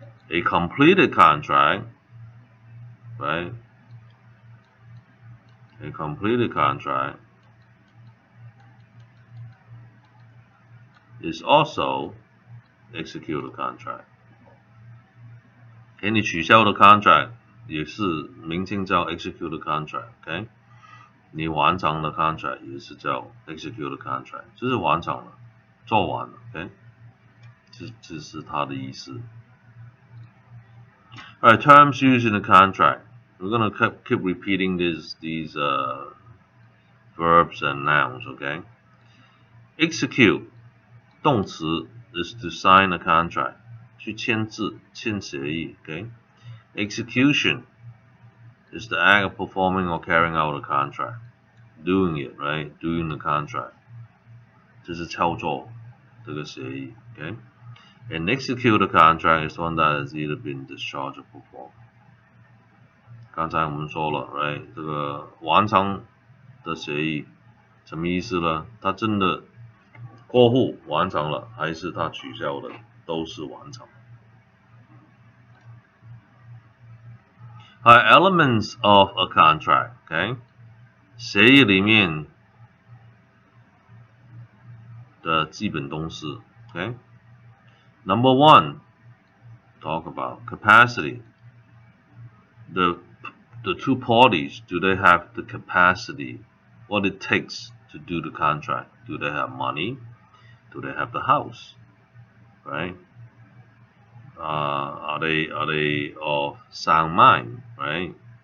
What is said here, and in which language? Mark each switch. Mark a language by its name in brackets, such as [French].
[English] A completed contract, right? A completed contract is also executed contract. [Chinese] 给你取消的 contract 也是名称叫 executed contract， OK？你完成的 contract 也是叫 executed contract， 就是完成了，做完了 ，OK？这是它的意思。 [English] Alright, terms used in the contract. We're gonna keep repeating these verbs and nouns, okay? Execute [Chinese] 动词 [English] is to sign a contract. [Chinese] 去签字，签协议 okay? [English] Execution is the act of performing or carrying out a contract. Doing it, right? Doing the contract. [Chinese] 这是操作这个协议 okay? [English] An executed contract is one that has either been discharged or performed. [Chinese] 刚才我们说了 right? 这个完成的协议什么意思呢？它真的过户完成了，还是它取消的，都是完成。 [English] Elements of a contract, okay? [Chinese] 协议里面的基本东西 okay? [English] Number one, talk about capacity. The two parties, do they have the capacity, what it takes to do the contract? Do they have money? Do they have the house? Right? Are they of sound mind, right?